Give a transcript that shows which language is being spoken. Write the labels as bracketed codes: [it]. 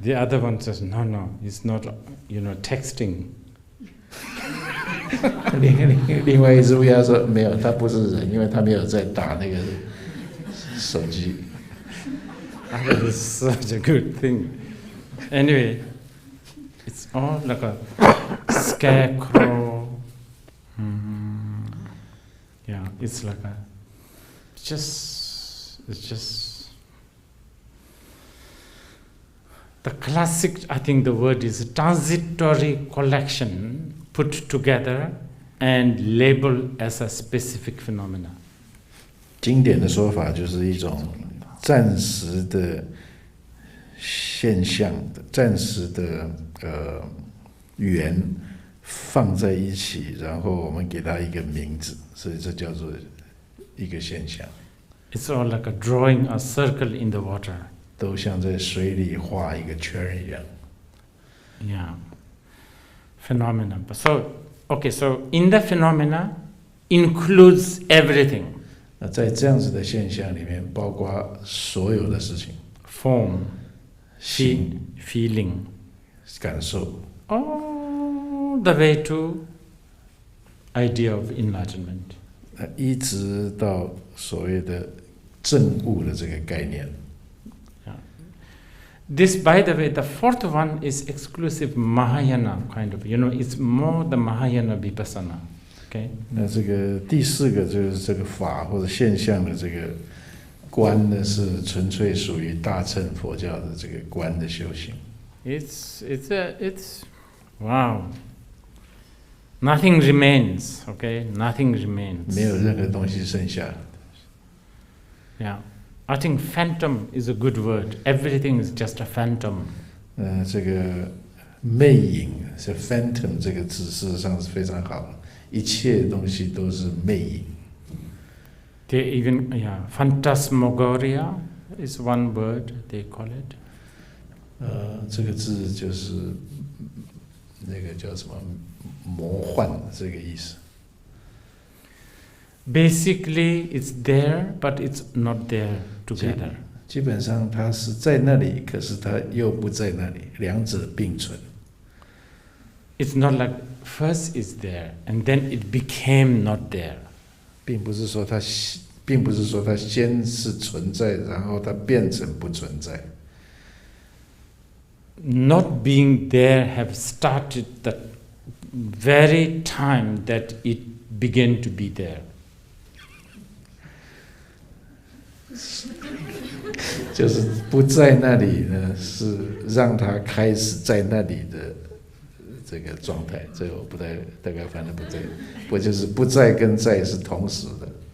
[en] The other one says, no, it's not, texting. [zh] 另外一只乌鸦说：“没有，他不是人，因为他没有在打那个手机。” [en] That is such a good thing. Anyway, it's all like a scarecrow. It's like it's just the classic, I think the word is transitory collection put together and labeled as a specific phenomena. [zh] 经典的说法就是一种暂时的现象的、暂时的缘放在一起，然后我们给它一个名字，所以这叫做一个现象。 [en] It's all like a drawing a circle in the water. [zh] 都像在水里画一个圈一样。 [en] Yeah, phenomena. So, okay, so in the phenomena includes everything. [zh] 那在这样子的现象里面，包括所有的事情， [en] Form, [zh] 心、 [en] feeling, [zh] 感受， [en] all the way to idea of enlightenment. [zh] 一直到所谓的证悟的这个概念。 [en] This, by the way, the fourth one is exclusive Mahayana kind of. It's more the Mahayana Vipassana. Okay. [zh] 那这个第四个就是这个法或者现象的这个观呢，是纯粹属于大乘佛教的这个观的修行。 [en] It's wow. Nothing remains. Okay, nothing remains. [zh] 没有任何东西剩下。 [en] Yeah. I think phantom is a good word. Everything is just a phantom. [zh] 这个魅影是 phantom 这个字，事实上是非常好的，一切东西都是魅影。 [en] They even, phantasmagoria is one word they call it. [zh] 这个字就是那个叫什么魔幻这个意思。 [en] Basically, it's there, but it's not there together. [zh] 基本上它是在那里，可是它又不在那里，两者并存。 [en] It's not like first it's there and then it became not there. [zh] 并不是说它先是存在，然后它变成不存在。 [en] Not being there have started the very time that it began to be there. [zh] 就是不在那里呢，是让它开始在那里的这个状态。这我不太大概反正不对，不就是不在跟在是同时的。